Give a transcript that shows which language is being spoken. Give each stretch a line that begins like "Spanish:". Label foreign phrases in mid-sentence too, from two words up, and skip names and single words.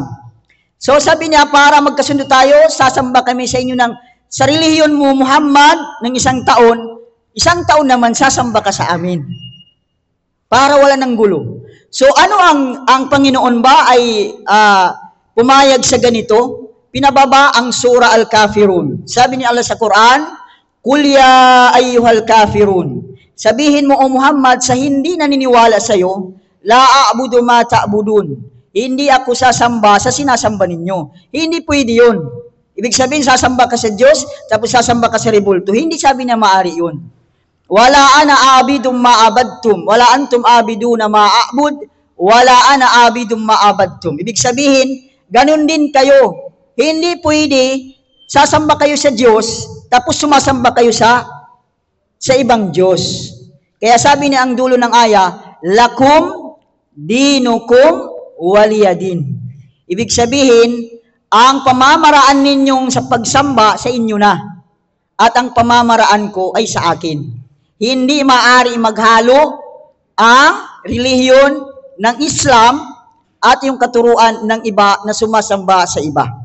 Filipino: So sabi niya, para magkasundo tayo, sasamba kami sa inyo sa relihiyon mo, Muhammad, ng 1 taon, 1 taon naman sasamba ka sa amin. Para wala ng gulo. So ano ang Panginoon ba ay pumayag sa ganito? Pinababa ang Surah Al-Kafirun. Sabi ni Allah sa Quran,
Arabic: قل يا أيها الكافرون.
Filipino: Sabihin mo, O Muhammad, sa hindi naniniwala sa iyo,
Arabic: لا أعبد ما تعبدون.
Filipino: Hindi ako sasamba sa sinasamba ninyo. Hindi pwede yun. Ibig sabihin, sasamba ka sa Diyos, tapos sasamba ka sa rebulto. Hindi sabi niya maari yun.
Arabic: ولا أنا عابد ما عبدتم. ولا أنتم عابدون ما أعبد. ولا أنا عابد ما عبدتم.
Filipino: Ibig sabihin, ganun din kayo. Hindi pwede, sasamba kayo sa Diyos, tapos sumasamba kayo sa ibang Diyos. Kaya sabi niya ang dulo ng aya,
Arabic: لكم دينكم ولي دين.
Filipino: Ibig sabihin, ang pamamaraan ninyong sa pagsamba sa inyo na, at ang pamamaraan ko ay sa akin. Hindi maaari maghalo ang relihiyon ng Islam at yung katuruan ng iba na sumasamba sa iba.